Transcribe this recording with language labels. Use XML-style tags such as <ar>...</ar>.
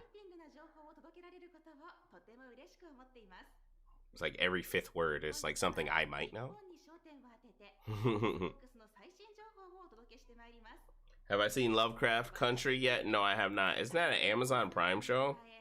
<ja>エキサイティングな情報を届けられることをとても嬉しく思っています。</ja> <en>It's like every fifth word is like something I might know.</en> <ja>日本に焦点を当てて、Xbox の最新情報をお届けしてまいります。</ja> <en>Have I seen Lovecraft Country yet? No, I have not. Isn't that an Amazon Prime show?</en>